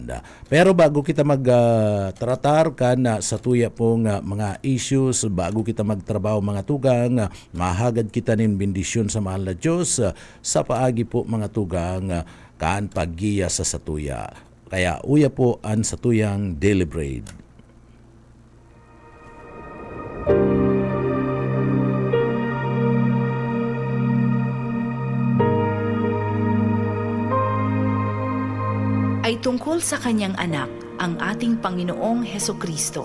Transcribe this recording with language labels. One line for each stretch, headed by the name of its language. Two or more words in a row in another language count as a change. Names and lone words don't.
Bikol: Pero bago kita mag-tratar ka na Satuya pong mga issues, bago kita magtrabaho mga tugang, mahagad kita nin bendisyon sa mahal na Diyos sa paagi po mga tugang kaan paggiya sa Satuya. Kaya uya po ang Satuyang Daily Bread.
Filipino: Ay tungkol sa kanyang anak, ang ating Panginoong Hesukristo.